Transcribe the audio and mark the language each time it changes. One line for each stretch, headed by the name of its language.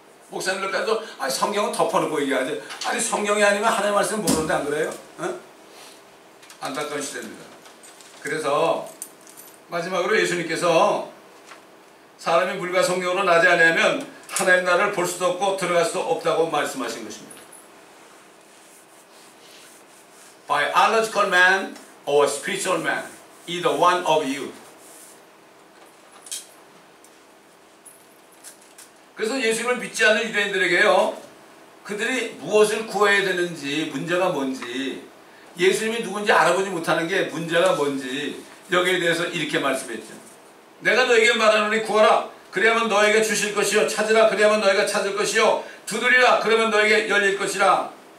Korean: 목사님들까지도 성경은 덮어놓고 얘기하지. 아니 성경이 아니면 하나님의 말씀 모르는데 안 그래요? 안타까운 시대입니다. 그래서 마지막으로 예수님께서 사람이 물과 성령으로 나지 않으면 하나님 나라를 볼 수도 없고 들어갈 수도 없다고 말씀하신 것입니다.
English: Biological man or spiritual man, either one of you.
Korean: 그래서 예수님을 믿지 않는 유대인들에게요, 그들이 무엇을 구해야 되는지, 문제가 뭔지, 예수님이 누군지 알아보지 못하는 게 문제가 뭔지 여기에 대해서 이렇게 말씀했죠. 내가 너에게 말하노니 구하라 그래야만 너에게 주실 것이요, 찾으라 그래야만 너희가 찾을 것이요, 두드리라 그러면 너에게 열릴 것이라.